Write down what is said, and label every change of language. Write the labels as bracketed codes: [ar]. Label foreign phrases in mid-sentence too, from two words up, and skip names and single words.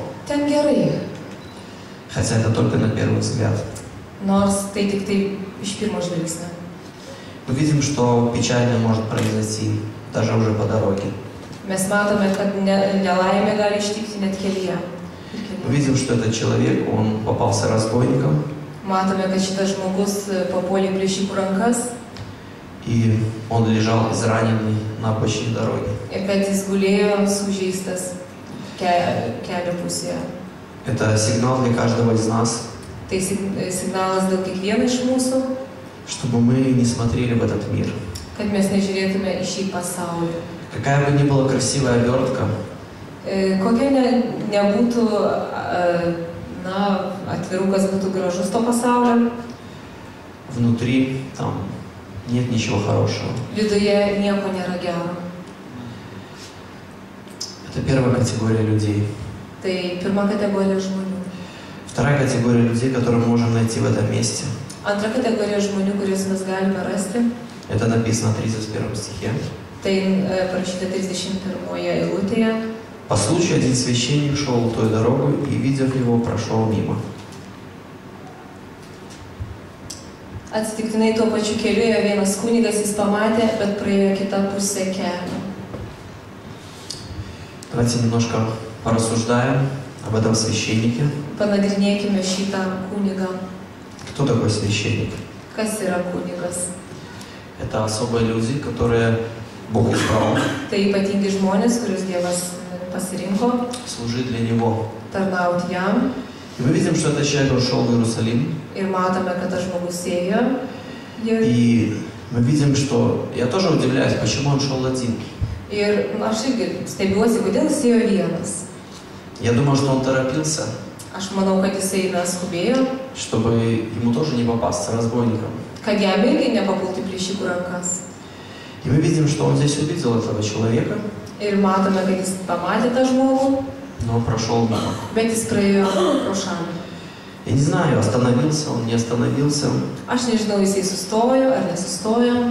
[lt] Ten gerai. [ru] Хотя это только на первый взгляд. [lt] Nors tai tik tai iš pirmo žvilgsnio. [ru] Мы видим, что печально может произойти даже уже по дороге. [lt] Mes matome, kad nelaimė gali ištikti net kelyje. [ru] Мы видим, что этот человек, он попался разбойником. [lt] Matome, kad šitas žmogus papuolė į plėšikų rankas. [ru] И он лежал израненный на обочине дороги. [lt] Ir kad jis gulėjo sužeistas kelio pusėje. [ru] Это сигнал для каждого из нас, [lt] Tai signalas dėl kiekvieno iš mūsų, [ru] чтобы мы не смотрели в этот мир. [lt] kad mes nežiūrėtume į šį pasaulį. [ru] Какая бы ни была красивая обертка, [lt] Kokia nebūtų, atvirukas būtų gražus to pasaulio, [ru] внутри там нет ничего хорошего. [lt] viduje nieko nėra gero. [ru] Это первая категория людей. [lt] Tai pirma kategorija žmonių. [ru] Вторая категория людей, которые мы можем найти в этом месте. [lt] Antra kategorija žmonių, kuriuos mes galime rasti, [ru] Это написано в 31 стихе. [lt] tai parašyta 31 eilutėje. [ru] По случаю один священник шел той дорогой и, видев его, прошел мимо. [lt] Atsitiktinai tuo pačiu keliu ėjo vienas kunigas, jis pamatė, bet praėjo kitą pusę kelio. [ru] Давайте немножко порассуждаем об этом священнике. [lt] Panagrinėkime šitą kunigą. [ru] Кто такой священник? [lt] Kas yra kunigas? [ru] Это особые люди, которые Бог избрал [lt] Tai ypatingi žmonės, kuriuos Dievas pasirinko [ru] служить для Него. [lt] tarnauti jam. [ru] И мы видим, что этот человек ушел в Иерусалим. [lt] Ir matome, kad tas žmogus ėjo. [ru] И мы видим, что... Я тоже удивляюсь, почему он шел один. [lt] Ir aš irgi stebiuosi, kodėl jis ėjo vienas. [ru] Я думал, что он торопился, [lt] Aš manau, kad jisai skubėjo, [ru] чтобы ему тоже не попасться разбойником. [lt] kad jam irgi nepapulti plėšikų rankas. [ru] И мы видим, что он здесь увидел этого человека, [lt] Ir matome, kad jis pamatė tą žmogų, [ru] но прошел мимо. [lt] bet jis praėjo pro šalį. [ru] Я не знаю, остановился он, не остановился. [lt] Aš nežinau, jisai sustojo ar nesustojo.